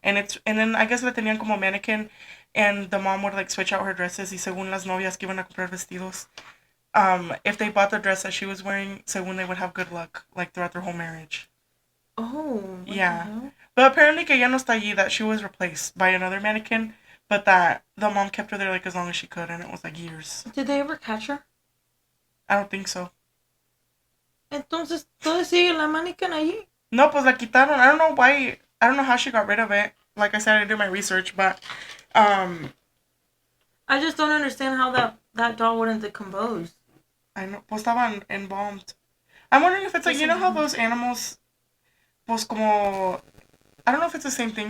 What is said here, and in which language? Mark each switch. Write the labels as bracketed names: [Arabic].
[English] And then I guess [Spanish] la tenían como [English] mannequin, and the mom would, like, switch out her dresses, [Spanish] y según las novias que iban a comprar vestidos, [English] if they bought the dress that she was wearing, según they would have good luck, like, throughout their whole marriage. Oh. Yeah. But apparently [Spanish] que ya no está allí, [English] that she was replaced by another mannequin, but that the mom kept her there like as long as she could, and it was like years. Did they ever catch her? I don't think so. [Spanish] Entonces, ¿todavía sigue la mannequin allí? No, pues la quitaron. [English] I don't know why. I don't know how she got rid of it. Like I said, I didn't do my research, but I just don't understand how that doll wouldn't decompose. I know. [Spanish] Pues estaban [English] embalmed. I'm wondering if it's like, you know how those animals, [Spanish] pues como, [English] I don't know if it's the same thing.